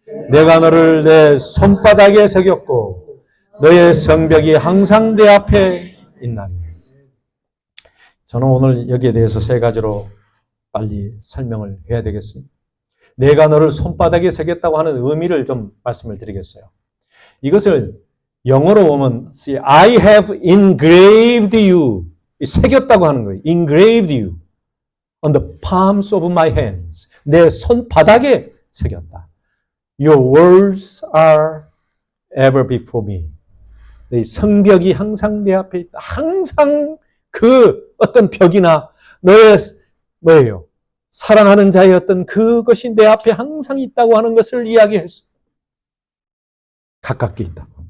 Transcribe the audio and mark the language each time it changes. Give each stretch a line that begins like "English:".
Korean: 내가 너를 내 손바닥에 새겼고 너의 성벽이 항상 내 앞에 있나니. 저는 오늘 여기에 대해서 3가지로 빨리 설명을 해야 되겠습니다. 내가 너를 손바닥에 새겼다고 하는 의미를 좀 말씀을 드리겠어요. 이것을 영어로 보면
English: see, I have engraved you.
Korean: 새겼다고 하는 거예요.
English: engraved you on the palms of my hands.
Korean: 내 손바닥에 새겼다.
English: Your words are ever before me.
Korean: 내 성벽이 항상 내 앞에 있다. 항상 그 어떤 벽이나 너의 뭐예요? 사랑하는 자의 어떤 그것이 내 앞에 항상 있다고 하는 것을 이야기했어요. 가깝게 있다고.